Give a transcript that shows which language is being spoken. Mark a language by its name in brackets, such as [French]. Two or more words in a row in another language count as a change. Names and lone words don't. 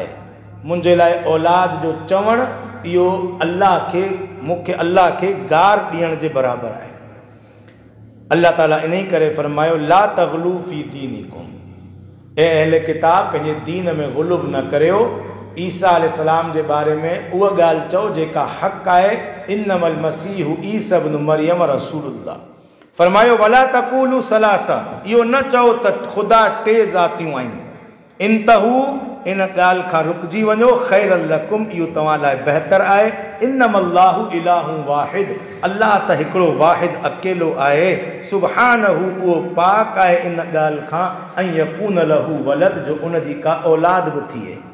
[Sindhi] मुंहिंजे लाइ औलाद जो चवणु इहो मूंखे अल्लाह खे गार ॾियण जे बराबरि आहे। अल्लाह ताला इन ई करे फरमायो [Arabic] لا تغلوا في دينكم, [Sindhi] ऐं अहले किताब पंहिंजे दीन में ग़ुलूव न करियो। ईसा अलैहिस्सलाम जे बारे में उहा ॻाल्हि चओ जेका हक़ आहे, [Arabic] إنما المسيح عيسى ابن مريم رسول الله. [Sindhi] फरमायो [Arabic] ولا تقولوا ثلاثة, [Sindhi] इहो न चओ त ख़ुदा टे ज़ातियूं आहिनि, इंतहू, इन ॻाल्हि खां रुकिजी वञो, [Arabic] خيرا لكم, [Sindhi] इहो तव्हां लाइ बहितर आहे। [Arabic] إنما الله إله واحد, [Sindhi] अल्लाह त हिकिड़ो वाहिद अकेलो आहे, सुब्हानहू, उहो पाक आहे इन ॻाल्हि खां, ऐं [Arabic] يكون له ولد, [Sindhi] जो उन जी का औलाद बि थिए।